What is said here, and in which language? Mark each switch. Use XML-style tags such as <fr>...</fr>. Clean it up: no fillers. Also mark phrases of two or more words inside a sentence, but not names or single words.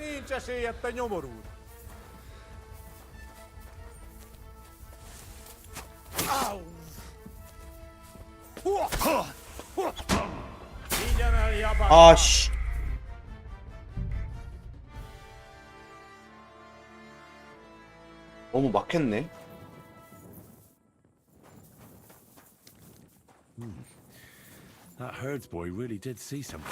<hu>esély a nyomorult.</hu> <ko>아씨. 너무 막혔네.</ko> <en>That herdsboy really did see something.</en>